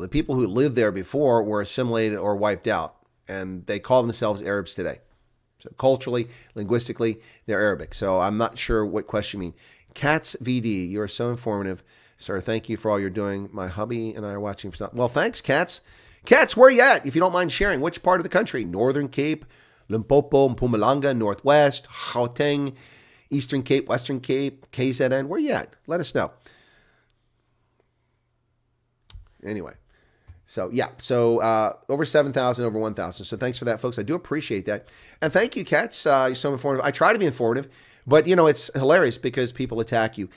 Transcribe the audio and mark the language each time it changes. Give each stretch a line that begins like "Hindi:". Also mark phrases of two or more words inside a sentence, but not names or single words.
English: The people who lived there before were assimilated or wiped out, and they call themselves Arabs today. So culturally, linguistically, they're Arabic. So I'm not sure what question you mean. Cats VD, you are so informative. Sir, thank you for all you're doing. My hubby and I are watching for stuff. Well, thanks, Cats. Cats, where are you at? If you don't mind sharing, which part of the country? Northern Cape, Limpopo, Mpumalanga, Northwest, Gauteng, Eastern Cape, Western Cape, KZN. Where are you at? Let us know. Anyway, so yeah, so over 7,000, over 1,000. So thanks for that, folks. I do appreciate that. And thank you, Cats. You're so informative. I try to be informative, but, it's hilarious because people attack you.